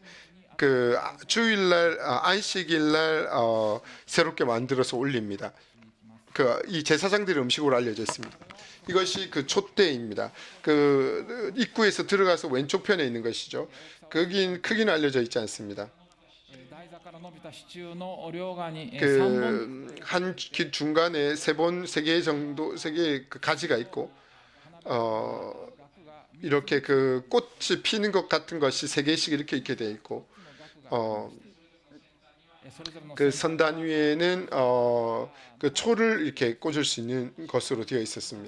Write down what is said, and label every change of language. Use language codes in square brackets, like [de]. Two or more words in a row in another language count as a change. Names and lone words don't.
[ko] 그 주일날 안식일날 새롭게 만들어서 올립니다. 그 이 제사장들의 음식으로 알려져 있습니다. 이것이 그 촛대입니다. 그 입구에서 들어가서 왼쪽 편에 있는 것이죠. 거긴 크기는 알려져 있지 않습니다. [ja] 下から伸びた支柱の両側に3本 [ko] 한 중간에 세 개 정도, 세 개의 그 가지가 있고, 이렇게 그 꽃이 피는 것 같은 것이 세 개씩 이렇게 있게 돼 있고, 그 선단 위에는 그 초를 이렇게 꽂을 수 있는 것으로 되어 있었습니다.